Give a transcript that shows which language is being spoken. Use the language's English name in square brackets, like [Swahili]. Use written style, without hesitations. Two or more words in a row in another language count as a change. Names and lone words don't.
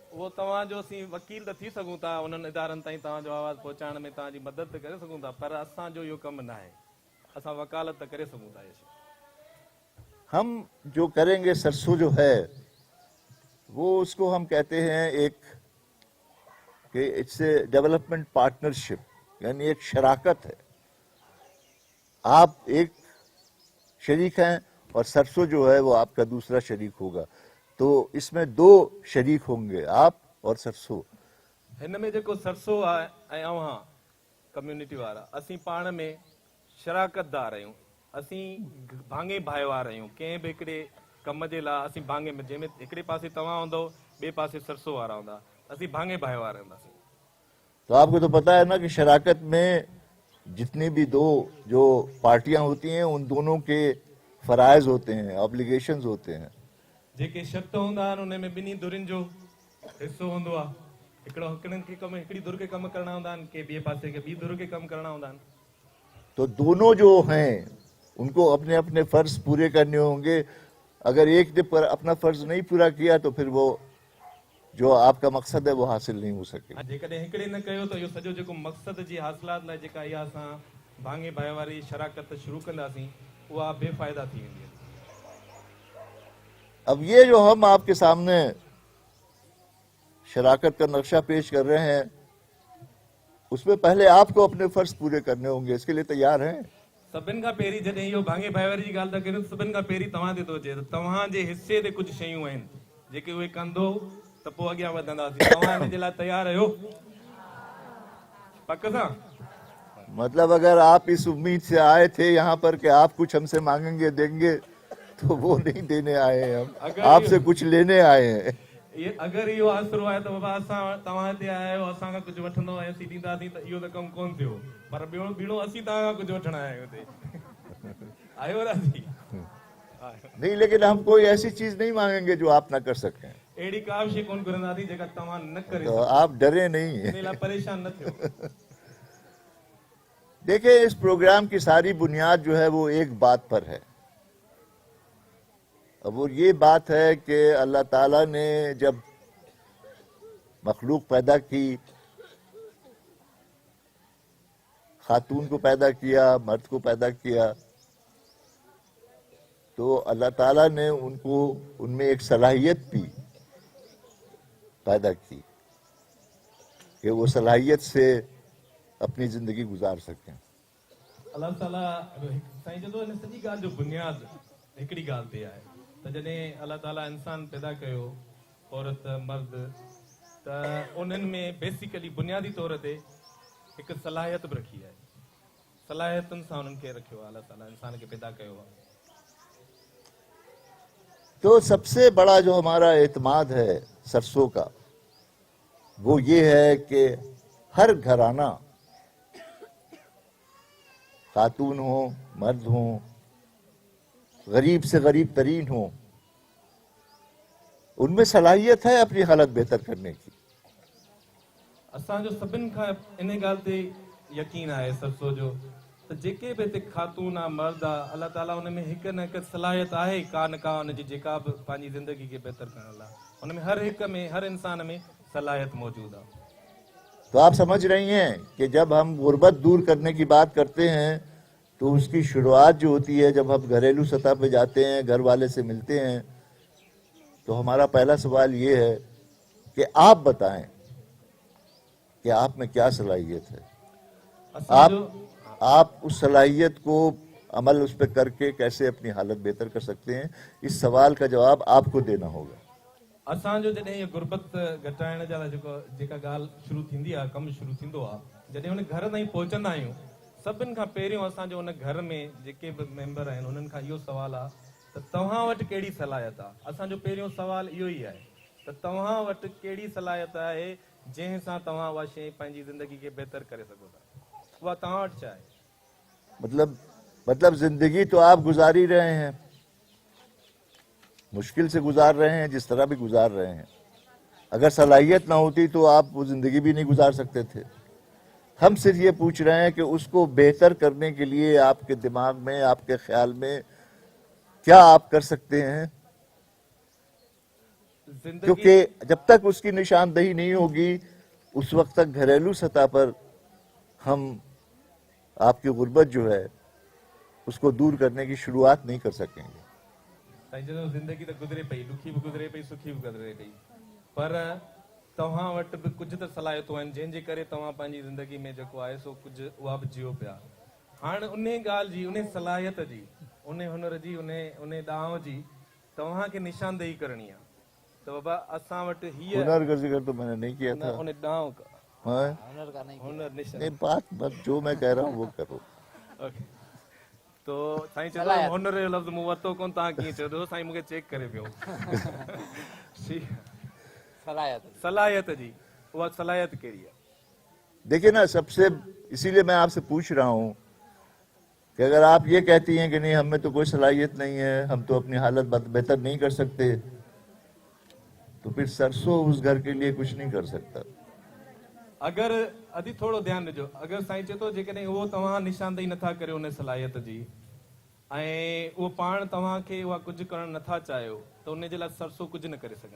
[Sindhi] उहो तव्हांजो असीं वकील त थी सघूं था, उन्हनि इदारनि ताईं तव्हांजो आवाज़ु पहुचाइण में तव्हांजी मदद त करे सघूं था, पर असांजो इहो कमु न आहे. असां वकालत त करे सघूं था. [Urdu] ہم جو کریں گے سرسو جو ہے وہ اس کو ہم کہتے ہیں ایک کہ [English] it's a development partnership, [Urdu] یعنی ایک شراکت ہے. آپ ایک شریک ہیں اور سرسو جو ہے وہ آپ کا دوسرا شریک ہوگا، تو اس میں 2 شریک ہوں گے، آپ اور سرسو. [Sindhi] हिन में जेको सरसो आहे ऐं अव्हां कम्यूनिटी वारा असीं पाण में शराकतदार आहियूं. असीं भाङे भाइवार आहियूं. कंहिं बि हिकिड़े कम जे लाइ असीं भाङे में, जंहिंमें हिकिड़े पासे तव्हां हूंदव, ॿिए पासे सरसो वारा हूंदा, असीं भाङे भाइवार हूंदासीं. [Urdu] تو آپ کو تو پتا ہے نا کہ شراکت میں جتنی بھی 2 جو پارٹیاں ہوتی ہیں ان دونوں کے فرائض ہوتے ہیں، آبلیگیشنز ہوتے ہیں. [Sindhi] जेके शर्त हूंदा आहिनि उन में ॿिन्ही धुरियुनि जो हिसो हूंदो आहे. हिकिड़नि खे कमु, हिकिड़ी धुर खे कमु करणा हूंदा आहिनि, के ॿिए पासे खे ॿी धुर खे कमु करणा हूंदा आहिनि. [Urdu] تو دونوں جو ہیں ان کو اپنے اپنے فرض پورے کرنے ہوں گے. اگر ایک نے اپنا فرض نہیں پورا کیا تو پھر وہ جو آپ کا مقصد ہے وہ حاصل نہیں ہو سکے. [Sindhi] जेकॾहिं हिकिड़े न कयो त इहो सॼो जेको मक़सद जी हासिलात लाइ जेका इहा असां भाङे भाई वारी शराकत शुरू कंदासीं उहा बेफ़ाइदा थी वेंदी आहे। [Urdu] اب یہ جو ہم آپ کے سامنے شراکت کا نقشہ پیش کر رہے ہیں، اس میں پہلے آپ کو اپنے فرض پورے کرنے ہوں گے. اس کے لیے تیار ہیں? [Sindhi] सभिनि खां पहिरीं जॾहिं इहो भाङे भाई वारी जी ॻाल्हि था कयूं, सभिनि खां पहिरीं तव्हां ते थो अचे त तव्हांजे हिसे ते कुझु शयूं आहिनि जेके उहे कंदो त पोइ अॻियां वधंदासीं। तव्हां हिन जे लाइ तयार आहियो? पक सां? [Urdu] مطلب اگر آپ اس امید سے آئے تھے یہاں پر کہ آپ کچھ ہم سے مانگیں گے دیں گے، تو وہ نہیں دینے آئے ہیں ہم، آپ سے کچھ لینے آئے ہیں. [Sindhi] ये अगरि इहो आसिरो आहे त बाबा असां तव्हां हिते आया आहियो, असांखां कुझु वठंदो ऐं असीं ॾींदासीं त इहो त कमु कोन थियो, पर ॿीणो असीं तव्हां खां कुझु वठण आया आहियूं हिते। आयो राजी? [Urdu] نہیں، لیکن ہم کوئی ایسی چیز نہیں مانگیں گے جو آپ نہ کر سکیں. [Sindhi] अहिड़ी का बि शइ कोन घुरंदासीं जेका तव्हां न करे [Urdu] تو آپ ڈرے نہیں. [Sindhi] इन लाइ परेशान न थियो। [Urdu] دیکھیے، اس پروگرام کی ساری بنیاد جو ہے وہ ایک بات پر ہے. اب وہ یہ بات ہے کہ اللہ تعالیٰ نے جب مخلوق پیدا کی، خاتون کو پیدا کیا، مرد کو پیدا کیا، تو اللہ تعالیٰ نے ان کو ان میں ایک صلاحیت بھی پیدا کی کہ وہ صلاحیت سے اپنی زندگی گزار سکیں. [Sindhi] अल्लाह ताला साईं चवंदो हिन सॼी ॻाल्हि जो बुनियाद हिकिड़ी ॻाल्हि ते आहे त जॾहिं अल्लाह ताला इंसान पैदा कयो, औरत मर्द, त उन्हनि में बेसिकली बुनियादी तौर ते हिकु सलाहियत बि रखी आहे। सलाहियतुनि सां उन्हनि खे रखियो आहे, अल्लाह ताला इंसान खे पैदा कयो आहे। [Urdu] تو سب سے بڑا جو ہمارا اعتماد ہے سرسوں کا، وہ یہ ہے کہ ہر گھرانہ، خاتون ہو، مرد ہو، غریب سے غریب ترین ہو، ان میں صلاحیت ہے اپنی حالت بہتر کرنے کی. [Sindhi] असांजो सभिनि खां इन ॻाल्हि ते यकीन आहे सरसो जो त जेके बि हिते खातून आहे, मर्द आहे, अल्लाह ताला उन में हिकु न हिकु सलाहियत आहे का न का उनजी, जेका बि पंहिंजी ज़िंदगी खे बहितर करण लाइ उन में हर हिक में, हर इंसान में सलाहियत मौजूद आहे। [Urdu] تو آپ سمجھ رہی ہیں کہ جب ہم غربت دور کرنے کی بات کرتے ہیں تو اس کی شروعات جو ہوتی ہے جب ہم گھریلو سطح پہ جاتے ہیں، گھر والے سے ملتے ہیں، تو ہمارا پہلا سوال یہ ہے کہ آپ بتائیں کہ آپ میں کیا صلاحیت ہے. آپ اس صلاحیت کو عمل اس پر کر کے کیسے اپنی حالت بہتر کر سکتے ہیں، اس سوال کا جواب آپ کو دینا ہوگا. [Sindhi] असांजो जॾहिं इहो गुर्बत घटाइण जा जेका ॻाल्हि शुरू थींदी आहे, कमु शुरू थींदो आहे, जॾहिं हुन घर ताईं पहुचंदा आहियूं, सभिनि खां पहिरियों असांजो हुन घर में जेके बि मेंबर आहिनि उन्हनि खां इहो सवाल आहे त तव्हां वटि कहिड़ी सलाहियत आहे। असांजो पहिरियों सवाल इहो ई आहे त तव्हां वटि कहिड़ी सलाहियत आहे जंहिं सां तव्हां उहा शइ पंहिंजी ज़िंदगी खे बहितर करे सघो था, उहा तव्हां वटि छा आहे? [Urdu] مطلب زندگی تو آپ گزار ہی رہے ہیں، مشکل سے گزار رہے ہیں، جس طرح بھی گزار رہے ہیں. اگر صلاحیت نہ ہوتی تو آپ وہ زندگی بھی نہیں گزار سکتے تھے. ہم صرف یہ پوچھ رہے ہیں کہ اس کو بہتر کرنے کے لیے آپ کے دماغ میں، آپ کے خیال میں کیا آپ کر سکتے ہیں، کیونکہ جب تک اس کی نشاندہی نہیں ہوگی اس وقت تک گھریلو سطح پر ہم آپ کی غربت جو ہے اس کو دور کرنے کی شروعات نہیں کر سکیں گے. [Sindhi] जिंदगी तो गुजरे पई, दुखी भी गुजरे पई, सुखी भी गुजरे पई, पर तव्हां वटि बि कुझु त सलाहियतूं आहिनि जंहिंजे करे तव्हां पंहिंजी ज़िंदगी में जेको आहे सो कुझु उहा बि जियो पिया। हाणे उन ॻाल्हि जी, उन सलाहियत जी, उन हुनर जी, उन ॾांव जी तव्हांखे निशानदेही करणी आहे त बाबा असां वटि हीअ [Urdu] ہنر کا ذکر تو میں نے نہیں کیا تھا. [Sindhi] उन ॾांव का हाँ? [Urdu] ہنر کا نہیں, [Sindhi] हुनर निशान [Urdu] نہیں، بات جو میں کہہ رہا ہوں وہ کرو. ओके। [Sindhi] तो साईं चवंदो हुनर जो लफ़्ज़ मूं वरितो कोन, तव्हां कीअं चयो अथव? साईं मूंखे चेक करे पियो। सलाहियत सलाहियत जी, उहा सलाहियत कहिड़ी आहे? [Urdu] دیکھیے نا، سب سے اسی لیے میں آپ سے پوچھ رہا ہوں کہ اگر آپ یہ کہتی ہیں کہ نہیں ہمیں تو کوئی صلاحیت نہیں ہے، ہم تو اپنی حالت بہتر نہیں کر سکتے، تو پھر سرسوں اس گھر کے لیے کچھ نہیں کر سکتا. [Sindhi] अगर अदी थोड़ो ध्यान ॾिजो, अगर साईं चए थो जेकॾहिं उहो तव्हां निशानदेही नथा करियो उन सलाहियत जी, ऐं उहो पाण तव्हांखे उहा कुझु करणु नथा चाहियो त उन जे लाइ सरसो कुझु न करे सघे।